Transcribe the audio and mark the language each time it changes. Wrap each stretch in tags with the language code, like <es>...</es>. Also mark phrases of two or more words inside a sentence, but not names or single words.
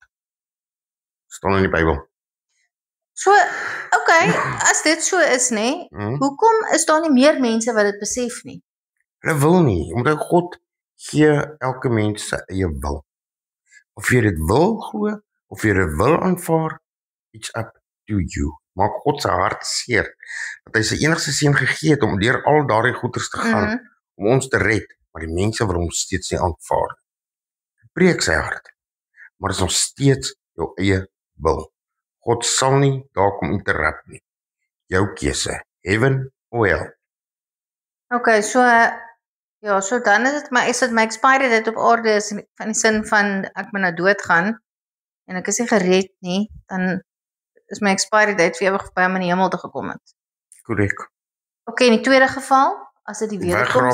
<af>Staan in die Bybel. So, okay, as dit so is nê, hoekom is daar nie meer mense wat dit besef nie? Hulle wil nie, omdat God gee elke mens sy eie wil. Of jy dit wil glo, of jy dit wil aanvaar,</af> <en>it's up to you.</en> <af>Maak God se hart seer, dat hy sy enigste seun gegee het om deur al daardie goeters te gaan, om ons te red, maar die mense wil hom steeds nie aanvaar. Breek sy hart, maar is nog steeds jou eie wil. God sal nie daar kom interrupt nie. Jou keuse,</af> <en>heaven or hell.</en> <af>Okay, so ja, so dan is dit my</af> <en>expiry date</en> <af>op aarde is in die sin van ek moet nou doodgaan en ek is nie gered nie, dan is my</af> <en>expiry date</en> <af>vir ewig by hom in die hemel te gekom het. Korrek. Okay, in die tweede geval, as dit die wederkoms</af>